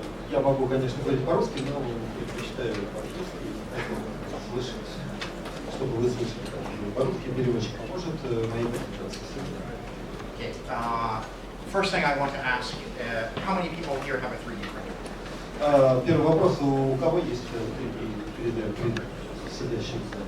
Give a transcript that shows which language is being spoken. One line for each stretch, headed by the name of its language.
Russian: Я могу, конечно, говорить по-русски, но предпочитаю по-английски, слышать, чтобы вы слышали по-русски. Переводчик поможет моей презентации.
English: Okay. First thing I want to ask, how many people here have a 3D printer?
Russian: Первый вопрос, у кого есть 3D принтер, сидящий?